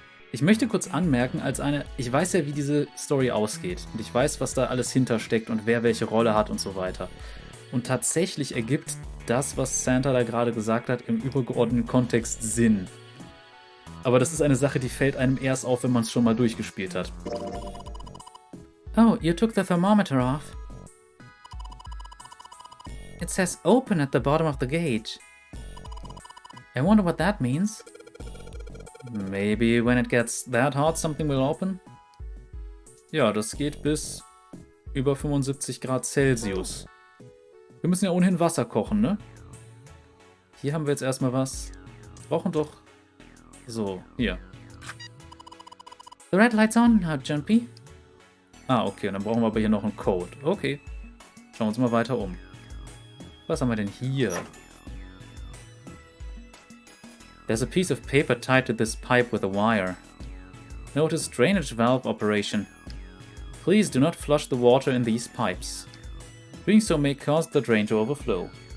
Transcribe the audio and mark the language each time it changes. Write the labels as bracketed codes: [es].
[de] Ich möchte kurz anmerken, ich weiß ja, wie diese Story ausgeht. Und ich weiß, was da alles hintersteckt und wer welche Rolle hat und so weiter. Und tatsächlich ergibt das, was Santa da gerade gesagt hat, im übergeordneten Kontext Sinn. Aber das ist eine Sache, die fällt einem erst auf, wenn man es schon mal durchgespielt hat. [en] Oh, you took the thermometer off. It says open at the bottom of the gauge. I wonder what that means. Maybe when it gets that hot, something will open? [de] Ja, das geht bis über 75 Grad Celsius. Wir müssen ja ohnehin Wasser kochen, ne? Hier haben wir jetzt erstmal was. Wir brauchen doch... So, hier. [en] The red light's on now, Junpei. [de] Ah, okay, und dann brauchen wir aber hier noch einen Code. Okay. Schauen wir uns mal weiter um. Was haben wir denn hier? [en] There's a piece of paper tied to this pipe with a wire. Notice drainage valve operation. Please do not flush the water in these pipes. Doing so may cause the drain to overflow.